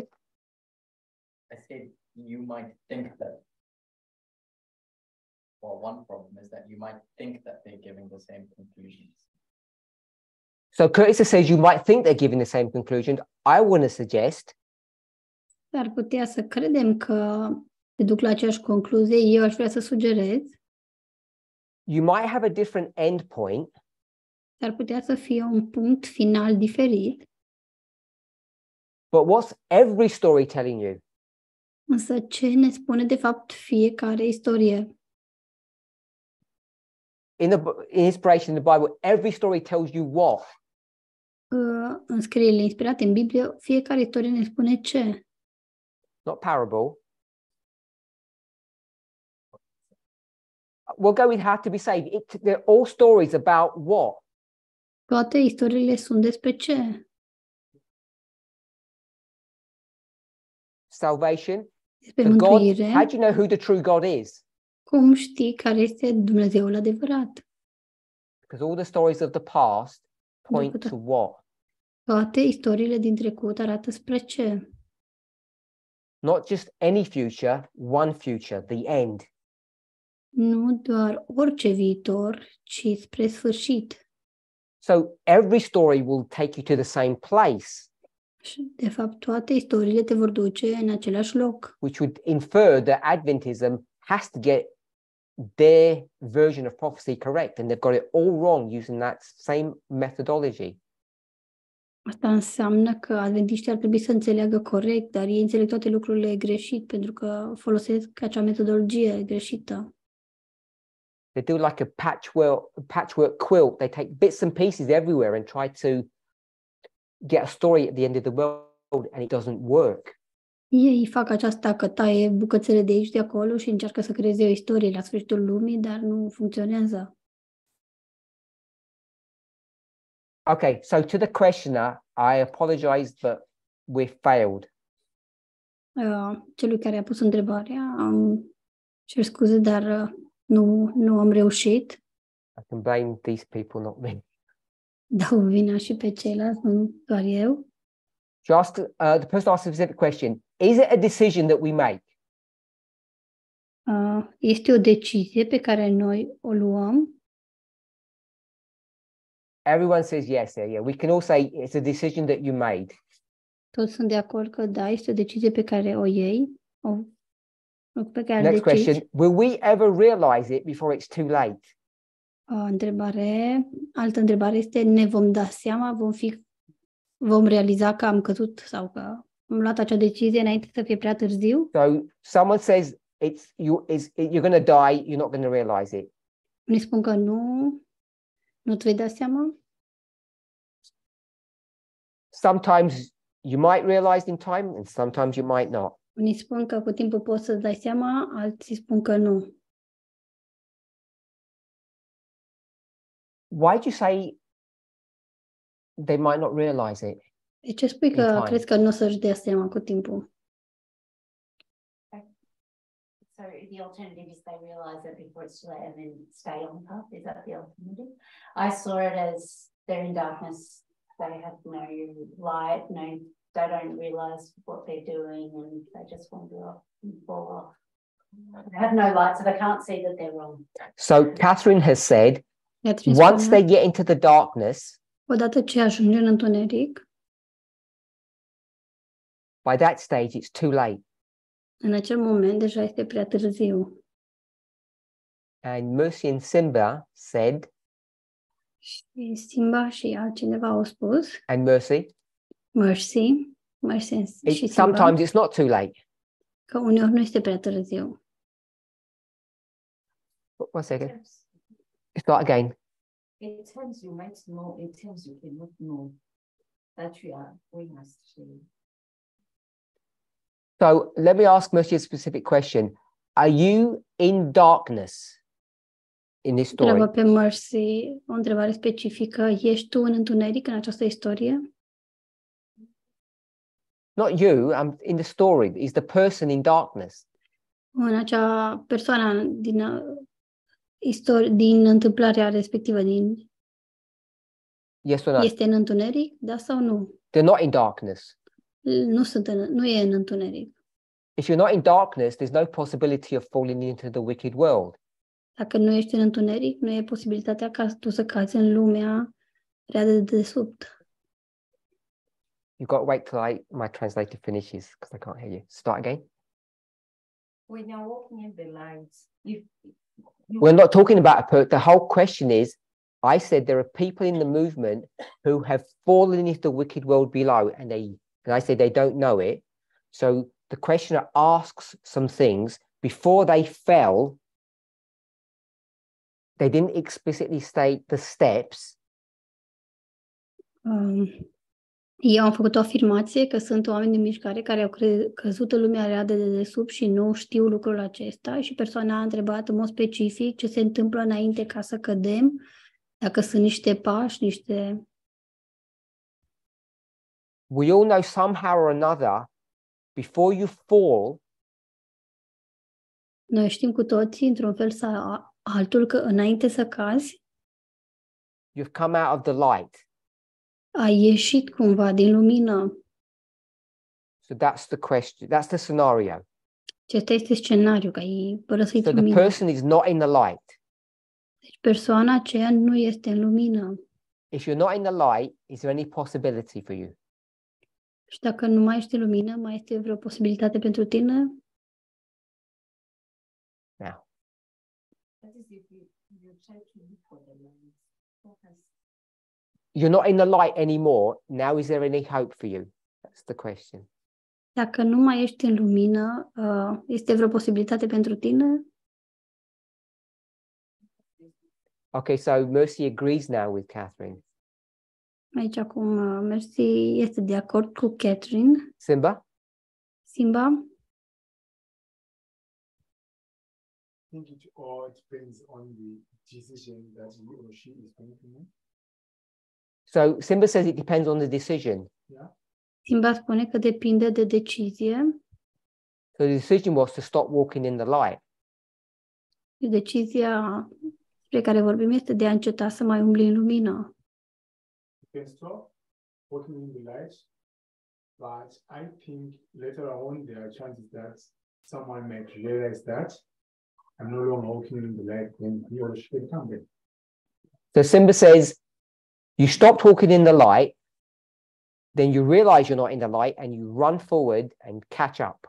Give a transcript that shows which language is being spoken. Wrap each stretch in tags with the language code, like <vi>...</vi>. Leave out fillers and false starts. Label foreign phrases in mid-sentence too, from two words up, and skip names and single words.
<en>I said you might think that. Well, one problem is that you might think that they're giving the same conclusions. So Curtis says you might think they're giving the same conclusion. I want to suggest</en> <ro>Ar putea să credem că se duc la aceeași concluzie. Eu aș vrea să sugerez.</ro> <en>you might have a different end point,</en> <ro>Ar putea să fie un punct final diferit.</ro> <en>but what's every story telling you?</en> <ro>Însă ce ne spune de fapt fiecare istorie?</ro> <en>In inspiration in the Bible, every story tells you what?</en> <ro>În scrierile inspirate în Biblie, fiecare istorie ne spune ce.</ro> <en>Not parable. We'll go with how to be saved. They're all stories about what?</en> <ro>Toate istoriile sunt despre ce?</ro> <en>Salvation.</en> <ro>Despre</ro> <en>The God.</en> <ro>mântuire.</ro> <en>How do you know who the true God is?</en> <ro>Cum știi care este Dumnezeul adevărat?</ro> <en>Because all the stories of the past point</en> <ro>Pentru</ro> <en>to</en> <ro>că</ro> <en>what?</en> <ro>toate istoriile din trecut arată spre ce?</ro> <en>Not just any future, one future, the end.</en> <ro>Nu doar orice viitor, ci spre sfârșit.</ro> <en>So every story will take you to the same place,</en> <ro>Și, de fapt, toate istoriile te vor duce în același loc.</ro> <en>which would infer that Adventism has to get their version of prophecy correct, and they've got it all wrong using that same methodology.</en> <ro>Asta înseamnă că adventiștii ar trebui să înțeleagă corect, dar ei înțeleg toate lucrurile greșit pentru că folosesc acea metodologie greșită.</ro> <en>They do like a patchwork quilt. They take bits and pieces everywhere and try to get a story at the end of the world, and it doesn't work.</en> <ro>Ei fac aceasta că taie bucățele de aici, de acolo și încearcă să creeze o istorie la sfârșitul lumii, dar nu funcționează.</ro> <en>Okay, so to the questioner, I apologize, but we've failed.</en> <ro>Celui care a pus întrebarea, cer scuze, dar nu am reușit.</ro> <en>I can blame these people, not me.</en> <ro>Dau vina și pe ceilalți, nu doar eu.</ro> <en>The person asked a specific question. Is it a decision that we make?</en> <ro>Este o decizie pe care noi o luăm.</ro> <en>Everyone says yes there. Yeah, we can all say it's a decision that you made.</en> <ro>Toți sunt de acord că da, este o decizie pe care o iei, pe care</ro> <en>Next</en> <ro>decizi.</ro> <en>question. Will we ever realize it before it's too late?</en> <ro>Altă întrebare este, ne vom da seama, vom realiza că am căzut sau că am luat acea decizie înainte să fie prea târziu?</ro> <en>So someone says you're going to die, you're not going to realize it.</en> <ro>Unii spun că nu-ți vei da seama.</ro> <en>Sometimes you might realize in time and sometimes you might not.</en> <ro>Unii spun că cu timpul poți să-ți dai seama, alții spun că nu.</ro> <en>Why do you say they might not realize it?</en> <ro>De ce spui că crezi că nu o să-și dea seama cu timpul?</ro> <en>So the alternative is they realise it before it's too late and then stay on the path. Is that the alternative? I saw it as they're in darkness, they have no light, they don't realise what they're doing and they just wander off and fall off. They have no light, so they can't see that they're wrong. So Catherine has said, once they get into the darkness,</en> <ro>odată ce ajunge în întuneric,</ro> <en>by that stage it's too late.</en> <ro>în acel moment deja este prea târziu.</ro> <en>And Mercy and Simba said,</en> <ro>Și Simba și altcineva au spus,</ro> <en>and Mercy,</en> <ro>Mercy și Simba,</ro> <en>sometimes it's not too late.</en> <ro>că uneori nu este prea târziu.</ro> <en>One second. Start again. It tells you, makes more, it tells you cannot know that we must share. So let me ask Mercy a specific question. Are you in darkness in this story?</en> <ro>Întreabă pe Mercy o întrebare specifică. Ești tu în întuneric în această istorie?</ro> <en>Not you, I'm in the story. Is the person in darkness?</en> <ro>În acea persoană din întâmplarea respectivă,</ro> <en>Yes or no?</en> <ro>este în întuneric, da sau nu?</ro> <en>They're not in darkness.</en> <ro>Nu e în întuneric.</ro> <en>If you're not in darkness, there's no possibility of falling into the wicked world.</en> <ro>Dacă nu ești în întuneric, nu e posibilitatea ca tu să cazi în lumea rea de dedesubt.</ro> <en>You've got to wait till my translator finishes because I can't hear you. Start again. When you're walking in the lights, We're not talking about the whole question is, I said there are people in the movement who have fallen into the wicked world below, and I say they don't know it. So the questioner asks some things before they fell. They didn't explicitly state the steps.</en> <ro>Eu am făcut o afirmație că sunt oameni din mișcare care au căzut în lumea rea de dedesubt și nu știu lucrul acesta și persoana a întrebat în mod specific ce se întâmplă înainte ca să cădem, dacă sunt niște pași, niște...</ro> <en>We all know somehow or another, before you fall,</en> <ro>Noi știm cu toții, într-un fel sau altul, că înainte să cazi,</ro> <en>you've come out of the light.</en> <ro>ai ieșit cumva din lumină.</ro> <en>So that's the question. That's the scenario.</en> <ro>Acesta este scenariul, că ai părăsit</ro> <en>So the</en> <ro>lumina.</ro> <en>person is not in the light.</en> <ro>Deci persoana aceea nu este în lumină.</ro> <en>If you're not in the light, is there any possibility for you?</en> <ro>Și dacă nu mai ești în lumină, mai este vreo posibilitate pentru tine?</ro> <en>Now, that is if you try to look for the lights. Focus. you're not in the light anymore. Now, is there any hope for you? That's the question.</en> <ro>Dacă nu mai ești în lumină, este vreo posibilitate pentru tine?</ro> <en>Okay, so Mercy agrees now with Catherine.</en> <ro>Aici acum Mercy este de acord cu Catherine. Simba? Simba?</ro> <en>I think it all depends on the decision that he or she is going to make. So Simba says it depends on the decision. Yeah.</en> <ro>Simba spune că depinde de decizie.</ro> <en>So the decision was to stop walking in the light.</en> <ro>Decizia despre care vorbim este de a înceta să mai umbli în lumină.</ro> <en>You can stop walking in the light, but I think later on there are chances that someone might realize that I'm no longer walking in the light, then he or she can come back. So Simba says, you stopped walking in the light, then you realize you're not in the light and you run forward and catch up.</en>